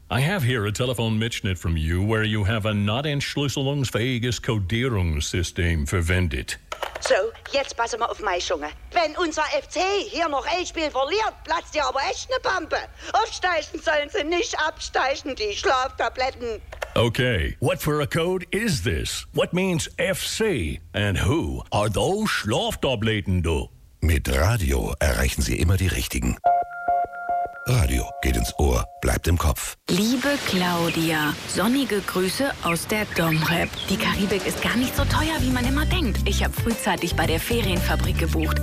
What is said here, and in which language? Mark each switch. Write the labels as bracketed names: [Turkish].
[English] I have here a telephone Mitschnitt from you, where you have a [German] not entschlüsselungsfähiges Codierungssystem verwendet. So, jetzt passen wir auf, meine Junge. Wenn unser FC hier noch ein Spiel verliert, platzt dir aber echt eine Pampe. Aufsteigen sollen sie nicht, absteigen die Schlaftabletten. [English] Okay, what for a code is this? What means FC? And who are those Schlaftabletten, du? [German] Mit Radio erreichen Sie immer die Richtigen. Radio geht ins Ohr, bleibt im Kopf. Liebe Claudia, sonnige Grüße aus der Domrep. Die Karibik ist gar nicht so teuer, wie man immer denkt. Ich habe frühzeitig bei der Ferienfabrik gebucht.